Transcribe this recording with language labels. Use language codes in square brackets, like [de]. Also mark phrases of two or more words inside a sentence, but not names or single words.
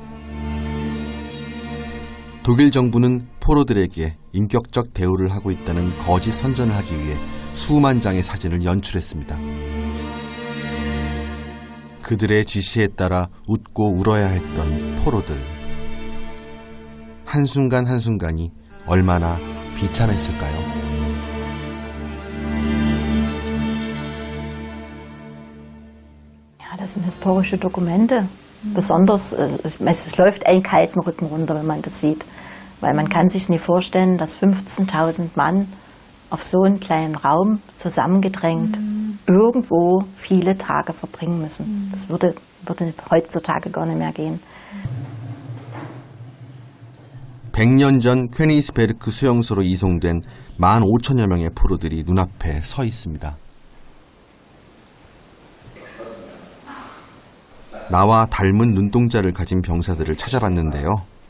[ko] 독일 정부는 포로들에게 인격적 대우를 하고 있다는 거짓 선전을 하기 위해 수만 장의 사진을 연출했습니다. 그들의 지시에 따라 웃고 울어야 했던 포로들. 한순간 한순간이 얼마나 비참했을까요? [de] Ja, das sind historische Dokumente. Besonders, es läuft einen kalten Rücken runter, wenn man das sieht. Weil man kann sich nie vorstellen, dass 15.000 Mann auf so einen kleinen Raum zusammengedrängt irgendwo viele Tage verbringen müssen. Das würde heutzutage gar nicht mehr gehen. [ko] 100년 전 퀘니스베르크 수용소로 이송된 15,000여 명의 포로들이 눈앞에 서 있습니다. 나와 닮은 눈동자를 가진 병사들을 찾아봤는데요.